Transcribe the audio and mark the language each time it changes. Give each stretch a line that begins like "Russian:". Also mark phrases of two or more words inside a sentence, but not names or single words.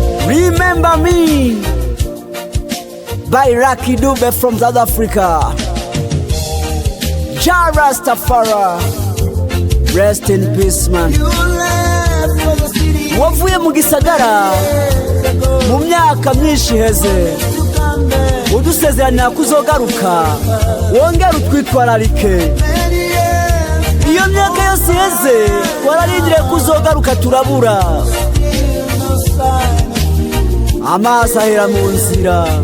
English: Remember Me by Lucky Dube from South Africa. Jah Rastafari, rest in peace man.
Rundi: Wavuye mu gisagara mu myaka myinshi heze, udusezeranya kuzogaruka wongera utwitwararike. Iyo myaka yose heze wararindire kuzogaruka turabura, amaso ahera mu nzira.